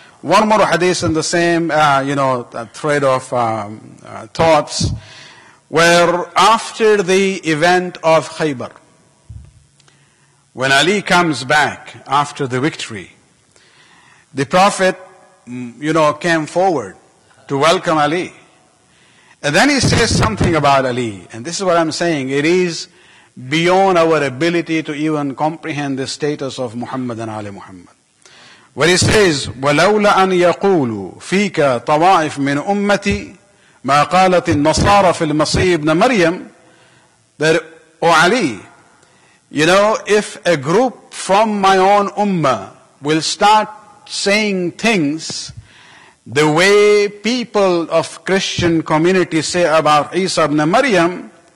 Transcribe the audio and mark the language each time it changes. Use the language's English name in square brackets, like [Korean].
[English] One more hadith in the same, thread of thoughts, where after the event of Khaybar, when Ali comes back after the victory, the Prophet, came forward to welcome Ali. And then he says something about Ali. And this is what I'm saying. It is beyond our ability to even comprehend the status of Muhammad and Ali Muhammad. Where he says, [Arabic] وَلَوْلَ أَنْ يَقُولُوا فِيكَ طَوَائِفْ مِنْ أُمَّتِي مَا قَالَتِ النَّصَارَى فِي الْمَسِيحِ ابْنَ مَرْيَمَ. [English] That, O Ali, if a group from my own ummah will start saying things the way people of Christian community say about Isa ibn Maryam,